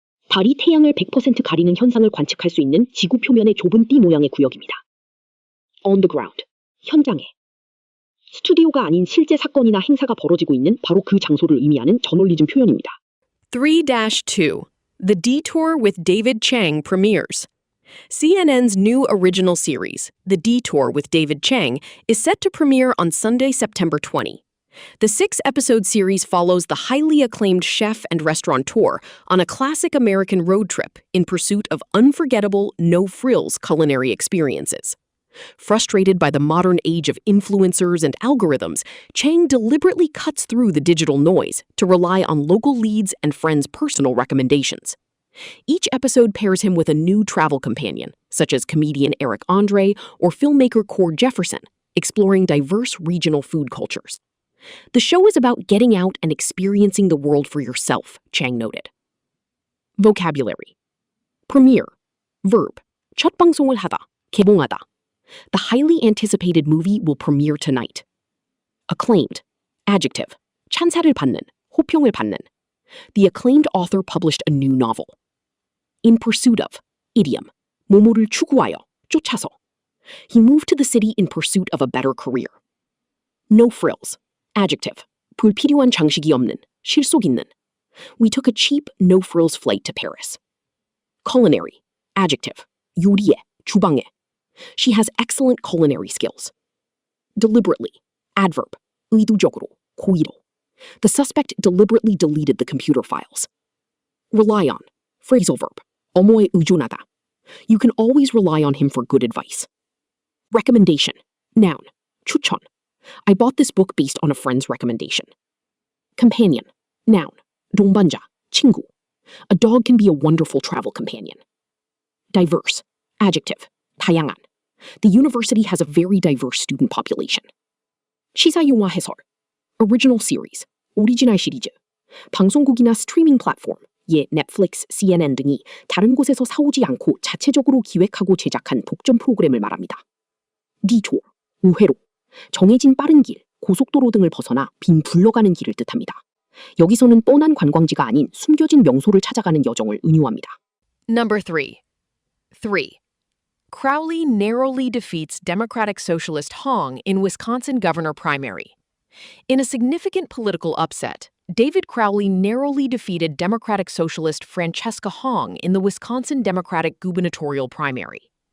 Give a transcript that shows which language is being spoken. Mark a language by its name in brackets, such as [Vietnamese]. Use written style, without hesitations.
[Korean] 달이 태양을 100% 가리는 현상을 관측할 수 있는 지구 표면의 좁은 띠 모양의 구역입니다. [English] On the ground. [Korean] 현장에. 스튜디오가 아닌 실제 사건이나 행사가 벌어지고 있는 바로 그 장소를 의미하는 저널리즘 표현입니다. [English] 3-2. The Detour with David Chang premieres. CNN's new original series, The Detour with David Chang, is set to premiere on Sunday, September 20. The 6-episode series follows the highly acclaimed chef and restaurateur on a classic American road trip in pursuit of unforgettable, no-frills culinary experiences. Frustrated by the modern age of influencers and algorithms, Chang deliberately cuts through the digital noise to rely on local leads and friends' personal recommendations. Each episode pairs him with a new travel companion, such as comedian Eric Andre or filmmaker Cord Jefferson, exploring diverse regional food cultures. The show is about getting out and experiencing the world for yourself, Chang noted. Vocabulary. Premiere. Verb. [Korean] 첫 방송을 하다, 개봉하다. [English] The highly anticipated movie will premiere tonight. Acclaimed. Adjective. [Korean] 찬사를 받는, 호평을 받는. [English] The acclaimed author published a new novel. In pursuit of. Idiom. [Korean] 뭐뭐를 추구하여, 쫓아서. [English] He moved to the city in pursuit of a better career. No frills. Adjective. [Korean] 불필요한 장식이 없는, 실속 있는. [English] We took a cheap, no-frills flight to Paris. Culinary. Adjective. [Korean] 요리에, 주방에. [English] She has excellent culinary skills. Deliberately. Adverb. [Korean] 의도적으로, 고의로. [English] The suspect deliberately deleted the computer files. Rely on. Phrasal verb. [Korean] 어머에 의존하다. [English] You can always rely on him for good advice. Recommendation. Noun. [Korean] 추천. [English] I bought this book based on a friend's recommendation. Companion. Noun. [Korean] 동반자, 친구. [English] A dog can be a wonderful travel companion. Diverse. Adjective. [Korean] 다양한. [English] The university has a very diverse student population. [Korean] 시사용화 해설. [English] Original series. [Korean] 오리지널 시리즈. 방송국이나 스트리밍 플랫폼, 예, 넷플릭스, CNN 등이 다른 곳에서 사오지 않고 자체적으로 기획하고 제작한 독점 프로그램을 말합니다. [English] Detour. [Korean] 우회로. 정해진 빠른 길, 고속도로 등을 벗어나 빈 둘러가는 길을 뜻합니다. 여기서는 뻔한 관광지가 아닌 숨겨진 명소를 찾아가는 여정을 은유합니다. [English] Number 3. 3. Crowley narrowly defeats Democratic Socialist Hong in Wisconsin governor primary. In a significant political upset, David Crowley narrowly defeated Democratic Socialist Francesca Hong in the Wisconsin Democratic gubernatorial primary.